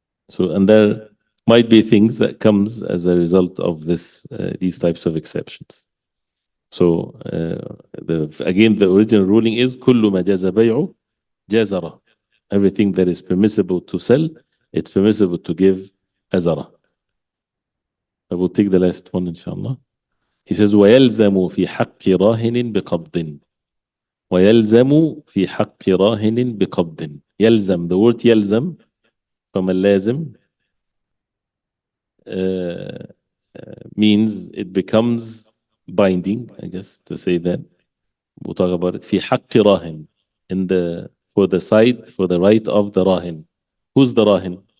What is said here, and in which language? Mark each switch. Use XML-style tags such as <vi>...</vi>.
<en>So, and there might be things that comes as a result of these types of exceptions. So, again, the original ruling is</en> <ar>كل ما جاز بيع جاز رهن.</ar> <en>Everything that is permissible to sell, it's permissible to give as a رهن. I will take the last one, inshallah. He says,</en> <ar>ويلزم في حق راهن بقبض. ويلزم في حق راهن بقبض. يلزم,</ar> <en>the word يلزم from</en> <ar>اللازم</ar> <en>means it becomes binding, I guess, to say that. We'll talk about it.</en> <ar>في حق راهن,</ar> <en>for the right of the راهن. Who's the راهن?</en>